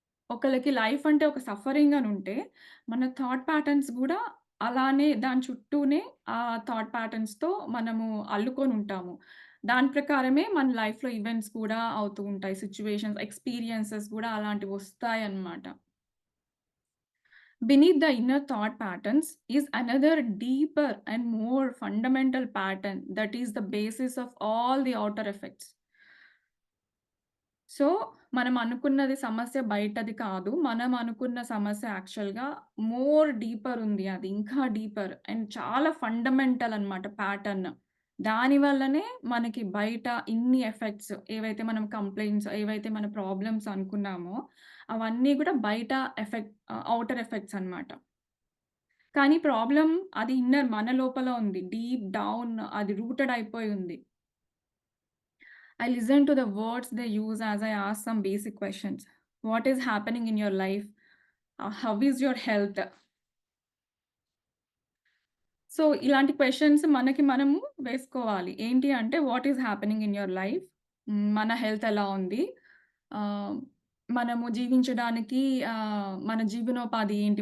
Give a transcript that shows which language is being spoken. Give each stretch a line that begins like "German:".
Telugu: ఒకళ్ళకి లైఫ్ అంటే ఒక సఫరింగ్ అనుంటే, మన థాట్ ప్యాటర్న్స్ గూడా అలానే దాని చుట్టూనే ఆ థాట్ ప్యాటర్న్స్‌తో మనము అల్లుకొనుంటాము. దాని ప్రకారమే మన లైఫ్‌లో ఈవెంట్స్ కూడా అవుతూ ఉంటాయి. సిట్యుయేషన్స్, ఎక్స్‌పీరియన్సెస్ గూడా అలాంటివొస్తాయన్నమాట.
English: Beneath the inner thought patterns is another deeper and more fundamental pattern that is the basis of all the outer effects.
Telugu: So, మనం అనుకున్నది సమస్య బయటది కాదు. మనం అనుకున్న సమస్య యాక్చువల్‌గా మోర్ డీపర్ ఉంది అది. ఇంకా డీపర్ అండ్ చాలా ఫండమెంటల్ అన్నమాట ప్యాటర్న్. దాని వల్లనే మనకి బయట ఇన్ని ఎఫెక్ట్స్ ఏవైతే మనం కంప్లెయింట్స్, ఏవైతే మన ప్రాబ్లమ్స్ అనుకున్నామో, అవన్నీ గూడా బయట ఔటర్ ఎఫెక్ట్స్ అన్నమాట. కానీ ప్రాబ్లమ్ అది ఇన్నర్ మన లోపల ఉంది. డీప్ డౌన్ అది రూటెడ్ అయిపోయి ఉంది.
English: I listen to the words they use as I ask some basic questions. What is happening in your life? How is your health?
Telugu: So, ఇలాంటి క్వెషన్స్ మనకి మనము వేసుకోవాలి. ఏంటి అంటే
English: What is happening in your life?
Telugu: మన health ఎలా ఉంది? ఆహ్, మనము జీవించడానికి మన జీవనోపాధి ఏంటి?